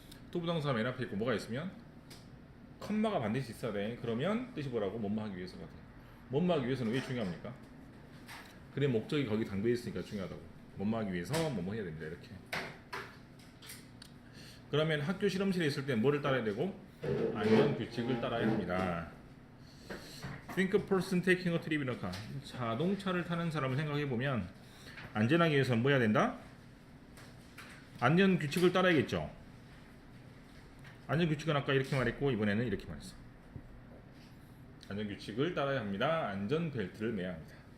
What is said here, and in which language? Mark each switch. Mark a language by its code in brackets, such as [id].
[ko] 투부동사 맨 앞에 있고 뭐가 있으면 컴마가 반드시 있어야 돼. 그러면 뜻이 뭐라고? 뭐뭐 하기 위해서가 돼. 뭐뭐 하기 위해서는 왜 중요합니까? 그래 목적이 거기 담겨 있으니까 중요하다고. 뭐뭐 하기 위해서 뭐뭐 해야 됩니다. 이렇게. 그러면 학교 실험실에 있을 때 뭐를 따라야 되고? 안전 규칙을 따라야 합니다. [en] Think a person taking a trip in a car. [ko] 자동차를 타는 사람을 생각해 보면 안전하기 위해서는 뭐 해야 된다? 안전 규칙을 따라야겠죠. 안전 규칙은 아까 이렇게 말했고 이번에는 이렇게 말했어. 안전 규칙을 따라야 합니다. 안전 벨트를 매야 합니다.